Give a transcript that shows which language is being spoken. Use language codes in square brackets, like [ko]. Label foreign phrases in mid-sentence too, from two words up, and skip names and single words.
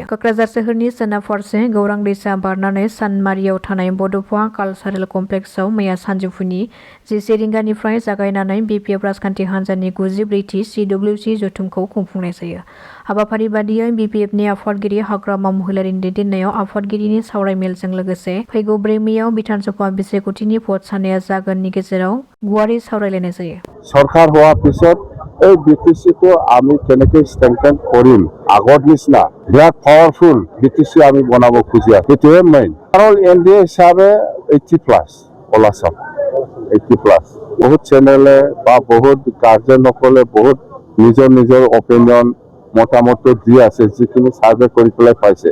[brx] क'क्राझार सोहोरनि सोनाब फारसे गौरां दैसा बारनानै सानमारियाव थानाय बड'फा कालचारेल कमप्लेक्सआव मैया सानजौफुनि 11 रिंगानिफ्राय जागायनानै बिपिएफ राजखान्थि हान्जानि 94थि CWC जथुमखौ खुंफुंनाय जायो। हाबाफारि बादियै बिपिएफनि आफादगिरि हाग्रामा महिलारिनि दैदेननायाव आफादगिरिनि सावरायमेलजों लोगोसे फैगौ 4 मेआव बिधान सभा बिसायख'थिनि भट साननाया जागोननि गेजेराव गुवारै सावरायलायनाय जायो। [as] सरकार হোৱাৰ পিছত এই বিটিচিটো আমি কেনেকৈ ষ্ট্ৰেংথেন কৰিম, আগৰ নিচিনা বিৰাট পাৱাৰফুল বিটিচি আমি বনাব খুজি আছো, সেইটোৱে মেইন। কাৰণ এনডিএ হিচাপে 80+ অলাচাম 80+। বহুত চেনেলে বা বহুত গাৰ্জেনসকলে বহুত নিজৰ নিজৰ অপিনিয়ন মতামত দি আছে, যিখিনি সাৰ্ভে কৰি পেলাই পাইছে।